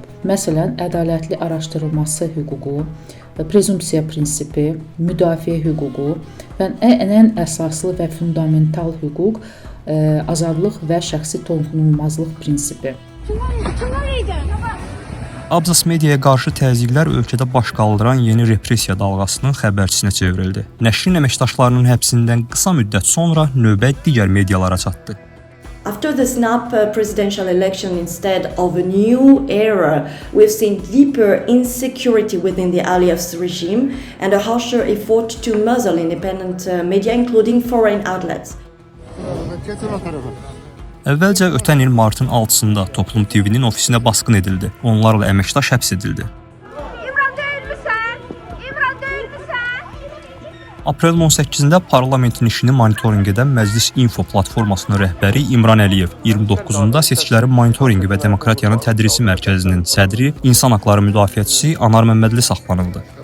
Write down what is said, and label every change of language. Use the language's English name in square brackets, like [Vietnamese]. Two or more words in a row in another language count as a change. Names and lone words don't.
[Azerbaijani] Məsələn, ədalətli araşdırılması hüququ, prezumpsiya prinsipi, müdafiə hüququ və ən əsaslı və fundamental hüquq azadlıq və şəxsi toxunulmazlıq prinsipi. Abzas mediaya qarşı təzyiqlər ölkədə baş qaldıran yeni repressiya dalğasının xəbərçisinə çevrildi. Nəşrin əməkdaşlarının həbsindən qısa müddət sonra növbət digər medialara çatdı. [English] After the snap presidential election instead of a new era, we've seen deeper insecurity within the Aliyev's regime and a harsher effort to muzzle independent media, including foreign outlets. [Azerbaijani] Əvvəlcə ötən il martın 6-sında Toplum TV-nin ofisinə basqın edildi. Onlarla əməkdaş həbs edildi. Aprelin 18-də parlamentin işini monitorinq edən Məclis Info platformasının rəhbəri İmran Əliyev, 29-da seçkilərin monitorinqi və demokratiyanın tədrisi mərkəzinin sədri, insan haqları müdafiəçisi Anar Məmmədli saxlanıldı.